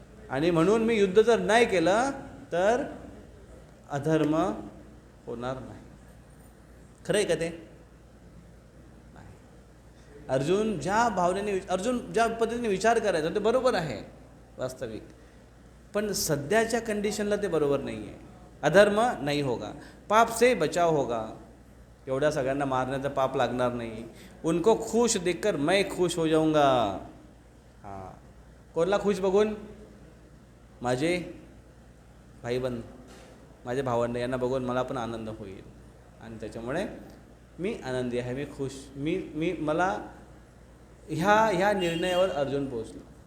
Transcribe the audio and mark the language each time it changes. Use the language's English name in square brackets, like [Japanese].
[Marathi] आणि म्हणून मी युद्ध जर नाही केलं तर अधर्म होणार नाही. खरं आहे का ते? नाही. अर्जुन ज्या भावनेने, अर्जुन ज्या पद्धतीने विचार करायचा ते बरोबर आहे वास्तविक, पण सध्याच्या कंडिशनला ते बरोबर नाही आहे. [Hindi] अधर्म नाही होगा, पाप से बचाव होगा. [Marathi] एवढ्या सगळ्यांना मारण्याचं पाप लागणार नाही. [Hindi] उनको खुश देखकर मैं खुश हो जाऊंगा. [Marathi] हां, कोणला खुश बघून? माझे भाईबंद, माझे भावंड यांना बघून मला पण आनंद होईल आणि त्याच्यामुळे मी आनंदी आहे, मी खुश, मला ह्या निर्णयावर अर्जुन पोहोचलो.